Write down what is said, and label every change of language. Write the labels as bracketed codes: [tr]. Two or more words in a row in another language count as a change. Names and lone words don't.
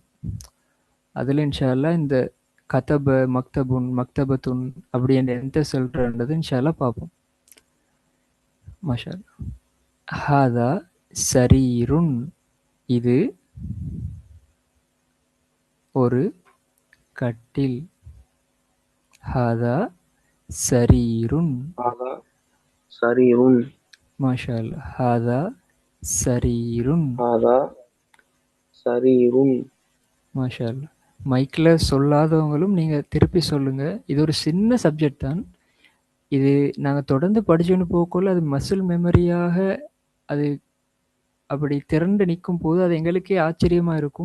[ta] அதில் [ar] إن شاء الله [ta] இந்த [ar] كتب، مكتبٌ، مكتبةٌ [ta] அப்படி எந்த சொல்கிறன்றது [ar] إن شاء الله [ta] பார்ப்போம். [ar] ما شاء الله. هذا سريرٌ, [ta] இது ஒரு கட்டில். [ar] هذا سريرٌ. هذا سرير. ما شاء الله. هذا سريرٌ. هذا سرير. ما شاء الله. [ta] மைக்கில் சொல்லாதவங்களும் நீங்கள் திருப்பி சொல்லுங்கள். இது ஒரு சின்ன சப்ஜெக்ட் தான். இது நாங்கள் தொடர்ந்து படிச்சுன்னு போகக்குள்ள அது [en] muscle memory [ta] அது அப்படி திரண்டு நிற்கும் போது அது எங்களுக்கே ஆச்சரியமாக இருக்கும்.